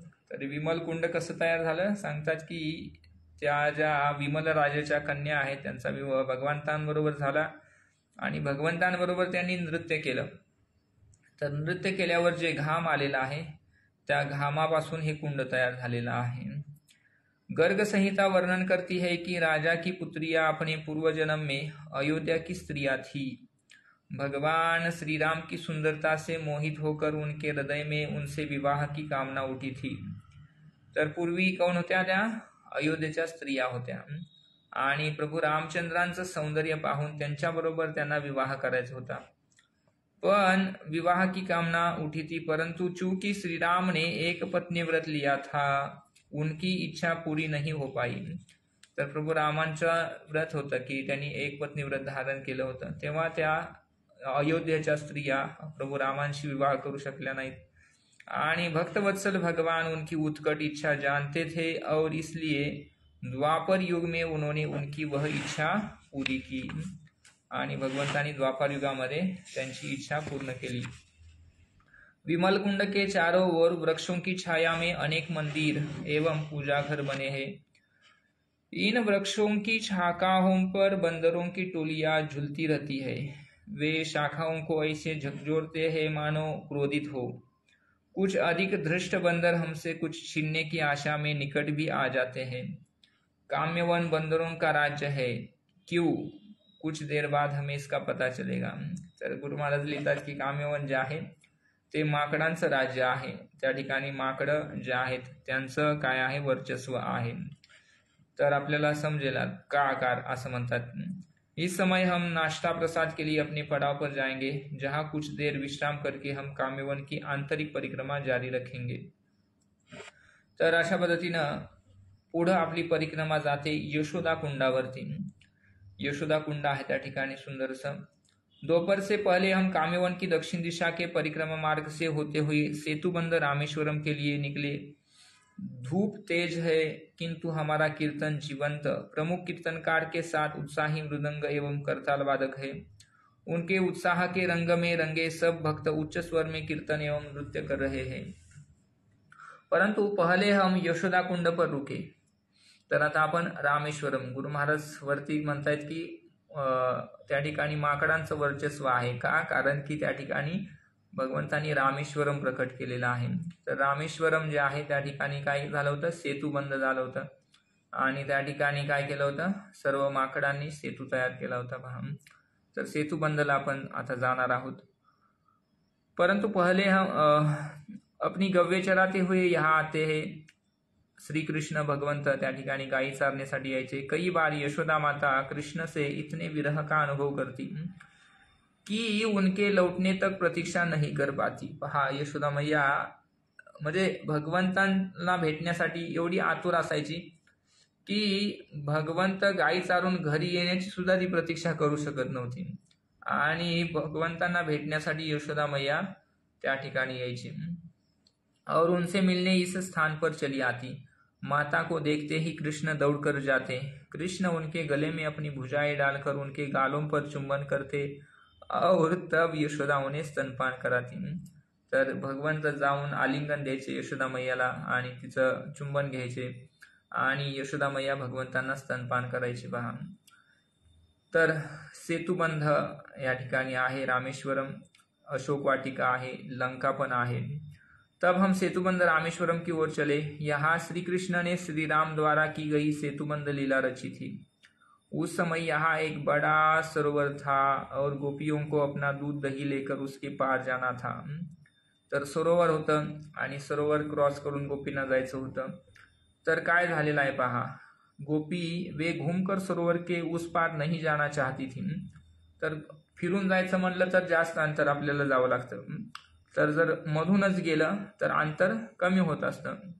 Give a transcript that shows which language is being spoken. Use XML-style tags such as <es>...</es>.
<mr>तर विमल कुंड कसं तयार झालं सांगतात की त्या ज्या विमल राजाच्या कन्या आहेत त्यांचा विवाह भगवंतांबरोबर झाला आणि भगवंतांबरोबर त्यांनी नृत्य केलं. तर नृत्य केल्यावर जे घाम आलेला आहे त्या घामापासून हे कुंड तयार झालेलं आहे.</mr> <hi>गर्ग संहिता वर्णन करती है कि राजा की पुत्रियां अपने पूर्व जन्म में अयोध्या की स्त्रियां थी. भगवान श्री राम की सुंदरता से मोहित होकर उनके हृदय में उनसे विवाह की कामना उठी थी.</hi> <mr>तर पूर्वी कोण होत्या, त्या अयोध्येच्या स्त्रिया होत्या आणि प्रभू रामचंद्रांचं सौंदर्य पाहून त्यांच्याबरोबर त्यांना विवाह करायचा होता.</mr> <hi>पण विवाह की कामना उठी थी, परंतु चूंकि श्री राम ने एक पत्नी व्रत लिया था, उनकी इच्छा पूरी नहीं हो पाई.</hi> <mr>तर प्रभू रामांचं व्रत होतं की त्यांनी एक पत्नी व्रत धारण केलं होतं, तेव्हा त्या अयोध्येच्या स्त्रिया प्रभू रामांशी विवाह करू शकल्या नाहीत.</mr> <hi>आणि भक्तवत्सल भगवान उनकी उत्कट इच्छा जानते थे और इसलिए द्वापर युग में उन्होंने उनकी वह इच्छा पूरी की.</hi> <mr>आणि भगवंतांनी द्वापर युगामध्ये त्यांची इच्छा पूर्ण केली.</mr> <hi>विमल कुंड के चारों ओर वृक्षों की छाया में अनेक मंदिर एवं पूजा घर बने हैं. इन वृक्षों की शाखाओं पर बंदरों की टोलियां झूलती रहती है. वे शाखाओं को ऐसे झकझोरते हैं मानो क्रोधित हो. कुछ अधिक धृष्ट बंदर हमसे कुछ छीनने की आशा में निकट भी आ जाते हैं. काम्यवन बंदरों का राज्य है. क्यों? कुछ देर बाद हमें इसका पता चलेगा.</hi> <mr>तर गुरु महाराज लिहितात की काम्यवन जे आहे ते माकडांचं राज्य आहे. त्या ठिकाणी माकडं जे आहेत त्यांचं काय आहे, वर्चस्व आहे. तर आपल्याला समजेल का आकार असं म्हणतात.</mr> <hi>इस समय हम नाश्ता प्रसाद के लिए अपने पड़ाव पर जाएंगे, जहां कुछ देर विश्राम करके हम काम्यवन की आंतरिक परिक्रमा जारी रखेंगे.</hi> <mr>तर अशा पद्धतीनं पुढं आपली परिक्रमा जाते यशोदा कुंडावरती. यशोदा कुंड आहे त्या ठिकाणी सुंदरसं.</mr> <hi>दोपहर से पहले हम काम्यवन की दक्षिण दिशा के परिक्रमा मार्ग से होते हुए सेतुबंद रामेश्वरम के लिए निकले. धूप तेज है किंतु हमारा कीर्तन जीवंत. प्रमुख कीर्तनकार के साथ उत्साही मृदंग एवं करताल वादक है. उनके उत्साह के रंग में रंगे सब भक्त उच्च स्वर में कीर्तन एवं नृत्य कर रहे हैं. परंतु पहले हम यशोदा कुंड पर रुके.</hi> <mr>तर आता आपण रामेश्वरम, गुरु महाराज वरती म्हणतायत की त्या ठिकाणी माकडांचं वर्चस्व आहे. का? कारण की त्या ठिकाणी भगवंतांनी रामेश्वरम प्रकट केलेलं आहे. तर रामेश्वरम जे आहे त्या ठिकाणी काय झालं होतं, सेतू बंद झालं होतं आणि त्या ठिकाणी काय केलं होतं, सर्व माकडांनी सेतू तयार केला होता. पहा, तर सेतू बंदला आपण आता जाणार आहोत.</mr> <hi>परंतु पहले हम अपनी गव्य चराते हुए यहाँ आते हैं.</hi> <mr>श्री कृष्ण भगवंत त्या ठिकाणी गायी चारण्यासाठी यायचे.</mr> <hi>कई बार यशोदा माता कृष्ण से इतने विरह का अनुभव करती कि उनके लौटने तक प्रतीक्षा नहीं कर पाती.</hi> <mr>पहा, यशोदा मैया म्हणजे भगवंतांना भेटण्यासाठी एवढी आतुर असायची की भगवंत गायी चारून घरी येण्याची सुद्धा ती प्रतीक्षा करू शकत नव्हती. आणि भगवंतांना भेटण्यासाठी यशोदा मैया त्या ठिकाणी यायची</mr> <hi>और उनसे मिलने इस स्थान पर चली आती. माता को देखते ही कृष्ण दौड़कर जाते. कृष्ण उनके गले में अपनी भुजाएं डालकर उनके गालों पर चुंबन करते और तब यशोदा उन्हें स्तनपान कराती.</hi> <mr>तर भगवंत जाऊन आलिंगन द्यायचे यशोदा मैयाला आणि तिचं चुंबन घ्यायचे आणि यशोदा मैया भगवंतांना स्तनपान करायचे. पहा, तर सेतुबंध या ठिकाणी आहे. रामेश्वरम, अशोक वाटिका आहे, लंका पण आहे.</mr> <hi>तब हम सेतुबंद रामेश्वरम की ओर चले. यहाँ श्री कृष्ण ने श्री राम द्वारा की गई सेतुबंद लीला रची थी. उस समय यहाँ एक बड़ा सरोवर था और गोपियों को अपना दूध दही लेकर उसके पार जाना था.</hi> <mr>तर सरोवर होतं आणि सरोवर क्रॉस करून गोपींना जायचं होतं. तर काय झालेलं आहे पहा, गोपी</mr> <hi>वे घूमकर सरोवर के उस पार नहीं जाना चाहती थी.</hi> <mr>तर फिरून जायचं म्हणलं तर जास्त अंतर आपल्याला जावं लागतं. तर जर मधूनच गेलं तर अंतर कमी होत असतं.</mr>